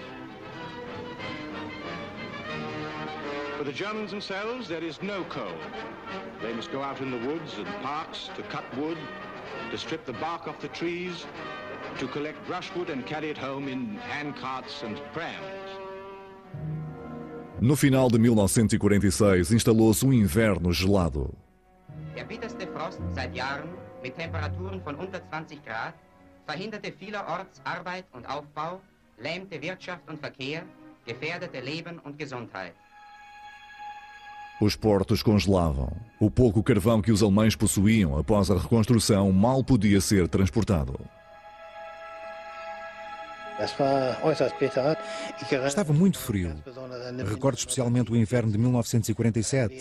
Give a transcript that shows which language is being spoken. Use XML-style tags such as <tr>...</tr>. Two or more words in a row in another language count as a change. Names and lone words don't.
<en>For the Germans themselves, there is no coal. They must go out in the woods and parks to cut wood, to strip the bark off the trees, to collect brushwood and carry it home in handcarts and prams.</en> <pt>No final de 1946, instalou-se um inverno gelado.</pt> <de>Der bitterste Frost seit Jahren mit Temperaturen von unter 20 Grad verhinderte vielerorts Arbeit und Aufbau, lähmte Wirtschaft und Verkehr, gefährdete Leben und Gesundheit.</de> <pt>Os portos congelavam. O pouco carvão que os alemães possuíam após a reconstrução mal podia ser transportado. Estava muito frio. Recordo especialmente o inverno de 1947.</pt>